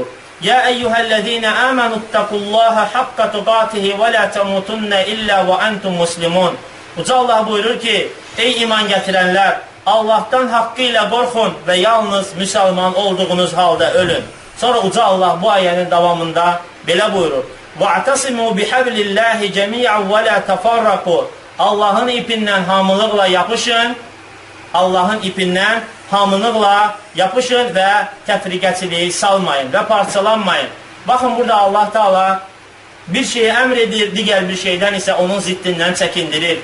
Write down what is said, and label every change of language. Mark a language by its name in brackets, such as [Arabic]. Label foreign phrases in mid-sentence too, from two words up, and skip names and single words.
[Arabic] يا أيها الذين آمنوا اتقوا الله حق تقاته ولا تموتن إلا وأنتم مسلمون. [Azerbaijani] Uca Allah buyurur ki, ey iman gətirənlər, Allahdan haqqı ilə qorxun və yalnız müsəlman olduğunuz halda ölün. Sonra uca Allah bu ayənin davamında belə buyurur. [Arabic] وَاَعْتَصِمُوا بِحَبْلِ اللّٰهِ جَمِيعًا وَلَا تَفَرَّقُوا. [Azerbaijani] Allahın ipindən hamılıqla yapışın, Allahın ipindən hamılıqla yapışın və təfriqəçiliyi salmayın və parçalanmayın. Baxın, burada Allah Teala bir şeyi əmr edir, digər bir şeydən isə onun ziddindən çəkindirir.